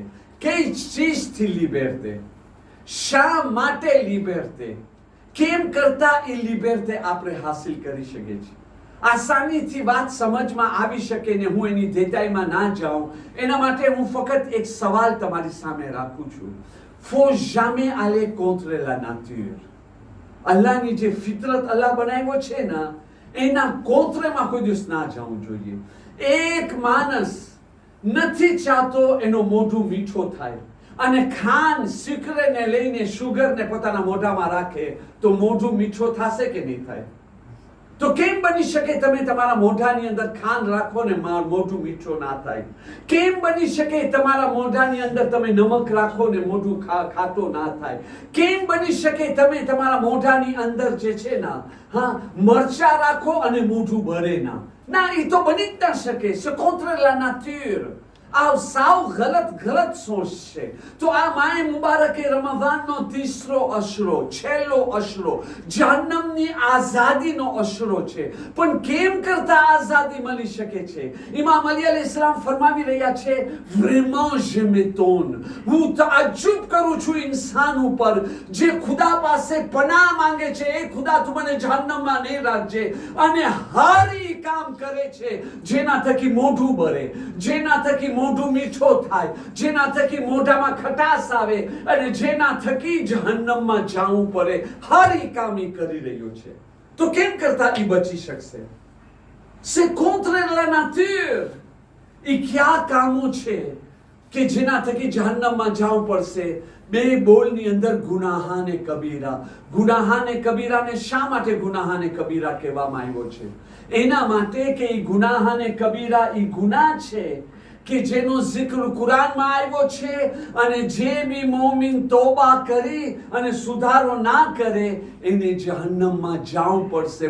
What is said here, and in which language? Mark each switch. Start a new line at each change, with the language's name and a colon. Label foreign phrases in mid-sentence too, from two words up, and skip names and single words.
Gujarati: કઈ ચીજથી લિબર્ટે? શા માટે લિબર્ટે? કેમ કરતા એ લિબર્ટે આપણે હાસિલ કરી શકીએ છીએ? આસાનીથી વાત સમજમાં આવી શકે ને હું એની દેતાઈમાં ના જાઉં એના માટે હું ફક્ત એક સવાલ તમારી સામે રાખું છું.
French: faut jamais aller contre la nature.
Gujarati: અલ્લાહની જે ફિતરત અલ્લાહ બનાવ્યો છે ને એના કોન્ટ્રેમાં કોઈ દિવસ ના જવું જોઈએ. એક માણસ નથી ચાહતો એનો મોઢું મીઠો થાય અને ખાંડ સિકરેને લઈને શુગરને પોતાના મોઢામાં રાખે તો મોઢું મીઠો થશે કે નહીં થાય? તો કેમ બની શકે તમે તમારા મોઢાની અંદર ખાંડ રાખો ને મોઢું મીઠું ના થાય? કેમ બની શકે તમારા મોઢાની અંદર તમે નમક રાખો ને મોઢું ખાટો ના થાય? કેમ બની શકે તમે તમારા મોઢાની અંદર જે છે ને મરચા રાખો અને મોઢું ભરે ના? ના, એ તો બની જ ના શકે.
French: c'est contre la nature.
Gujarati: આ સાવ ગલત સોચ છે. તો આ માએ મુબારકે રમઝાનનો તીસરો અશરો, છેલ્લો અશરો, જહન્નમની આઝાદીનો અશરો છે. પણ કેમ કરતા આઝાદી મળી શકે છે? ઇમામ અલી અલૈહિસ્સલામ ફરમાવી રહ્યા છે,
French: vraiment je m'étonne.
Gujarati: હું તાજ્જુબ કરું છું ઇન્સાન ઉપર જે ખુદા પાસે પનાહ માંગે છે, એ ખુદા તું મને જહન્નમમાં નહીં રાખજે, અને હારી કામ કરે છે જેના થકી મોઢું ભરે, જેના થકી મોઢું મીઠો થાય, જેના થકી મોઢામાં ખટાશ આવે અને જેના થકી જહન્નમમાં જાવું પડે. હારી કામ ઈ કરી રહ્યો છે તો કેમ કરતા ઈ બચી શકશે?
French: c'est contre la nature.
Gujarati: ઈ ક્યાં કામો છે કે જેના થકી જહન્નમમાં જાવું પડશે? બે બોલની અંદર ગુનાહાને કબીરા. ગુનાહાને કબીરાને શા માટે ગુનાહાને કબીરા કહેવામાં આવ્યો છે? એના માટે કે ઈ ગુનાહાને કબીરા ઈ ગુનાહ છે કે જેનો જિક્ર કુરાનમાં આવ્યો છે, અને જે બી મોમિન તોબા કરી અને સુધારો ના કરે એને જહન્નમમાં જાવું પડશે.